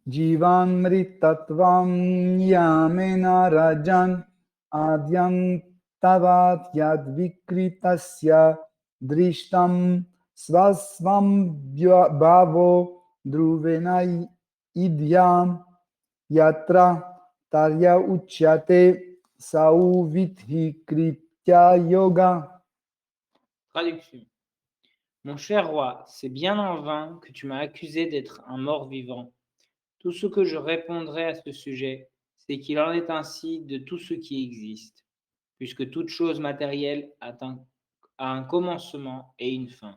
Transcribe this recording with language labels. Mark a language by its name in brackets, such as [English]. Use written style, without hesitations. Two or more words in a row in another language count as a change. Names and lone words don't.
[Sanskrit] Jivan mritatvam yamena rajan adyam tavat yad vikritasya drishtam svasvam bhavo druvena idyam yatra tarya uchyate sauvidhi kritya yoga. [French] Traduction. Mon cher roi, c'est bien en vain que tu m'as accusé d'être un mort-vivant. Tout ce que je répondrai à ce sujet, c'est qu'il en est ainsi de tout ce qui existe, puisque toute chose matérielle a un commencement et une fin.